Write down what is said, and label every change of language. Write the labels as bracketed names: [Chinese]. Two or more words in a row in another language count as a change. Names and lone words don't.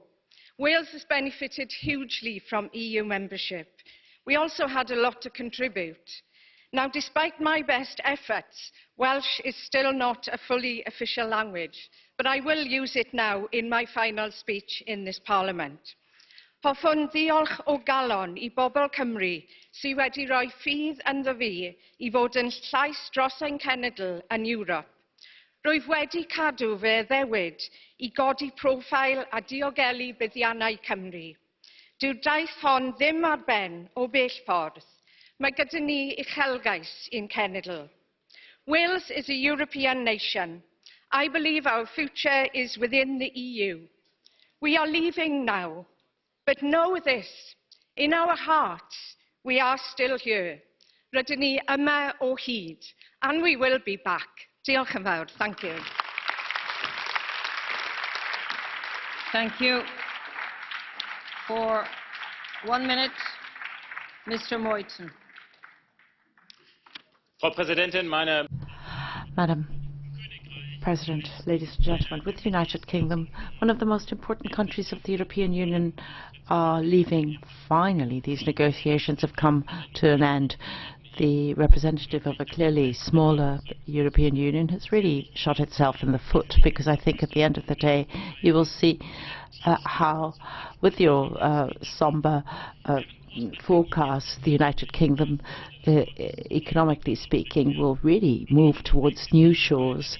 [English] Wales has benefited hugely from EU membership. We also had a lot to contribute. Now, despite my best efforts, Welsh is still not a fully official language, but I will use it now in my final speech in this Parliament. [Welsh] Hoffwn ddiolch o galon I bobl Cymru sydd wedi rhoi ffydd ynddo fi I fod yn llais dros ein cenedl yn Ewrop. Rwyf wedi cadw fy ddewyd I godi profil a diogelu buddiannau Cymru. Dyw'r daith hon ddim ar ben o bell ffordd. Mae gyda ni uchelgais i'n cenedl. [English] Wales is a European nation. I believe our future is within the EU. We are leaving now, but know this, in our hearts we are still here. [Welsh] Rydyn ni yma o hyd, [English] and we will be back. [Welsh] Diolch yn fawr. [English] Thank you. Thank you. For 1 minute, Mr. Moiten. [German] Frau Präsidentin, [English] Madam President, ladies and gentlemen, with the United Kingdom, one of the most important countries of the European Union, are leaving. Finally, these negotiations have come to an end. The representative of a clearly smaller European Union has really shot itself in the foot, because I think at the end of the day you will see how, with your somber forecast, the United Kingdom, economically speaking, will really move towards new shores.